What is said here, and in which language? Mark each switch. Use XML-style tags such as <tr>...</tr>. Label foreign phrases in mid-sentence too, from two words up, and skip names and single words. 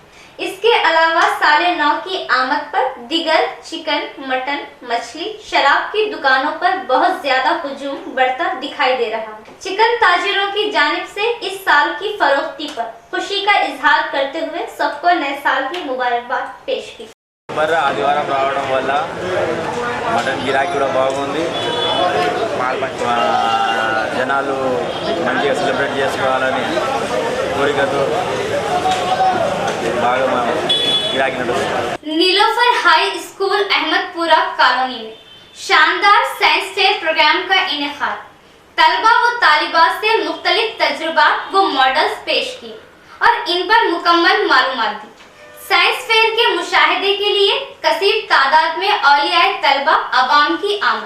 <ur>اس کے علاوہ سال نو کی آمد پر دیگر چکن، مٹن، مچھلی، شراب کی دکانوں پر بہت زیادہ ہجوم بڑھتا دکھائی دے رہا ہے. چکن تاجروں کی جانب سے اس سال کی فروختی پر خوشی کا اظہار کرتے ہوئے سب کو نئے سال کی مبارکباد پیش کی.</ur> <te>ఆదివారం రావడం వల్ల మటన్ గిరాకీ కూడా బాగుంది. జనాలు మంచిగా సెలబ్రేట్ చేసుకోవాలని కోరికతో బాగా గిరాకీ నడుస్తుంది.</te> <ur>نیلوفر ہائی اسکول احمدپورہ کالونی میں شاندار</ur> <en>science fair program</en> <ur>کا انعقاد. طلبہ و طالبات سے مختلف تجربات و ماڈلز پیش کیے اور ان پر مکمل معلومات دی.</ur> <en>science fair</en> <ur>کے مشاہدے کے لیے کثیر تعداد میں اولیائے طلبہ عوام کی آمد.</ur>